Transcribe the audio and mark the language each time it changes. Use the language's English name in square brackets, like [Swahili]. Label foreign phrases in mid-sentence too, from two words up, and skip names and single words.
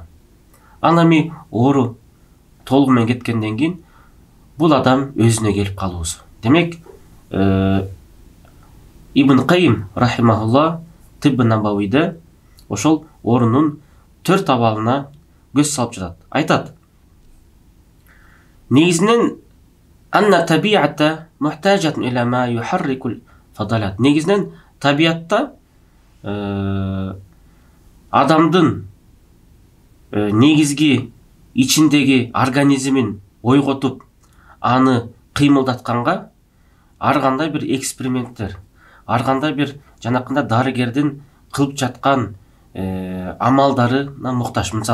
[Kyrgyz] Анан эми оору толугу менен кеткенден кийин бул адам өзүнө келип калуусу. Демек, Ибн Кайим рахимахулла Тибб Набавийде ошол оорунун 4 абалына көз салып жатат. Айтат: негизинен [Arabic] أن الطبيعة محتاجة إلى ما يحرك الفضلات. [Kyrgyz] Негизинен табиатта адамдын негизги ичиндеги организмин ойготуп, аны кыймылдатканга ар кандай бир эксперименттер, ар кандай бир жанакында дарыгердин кылып жаткан амалдарына муктаж.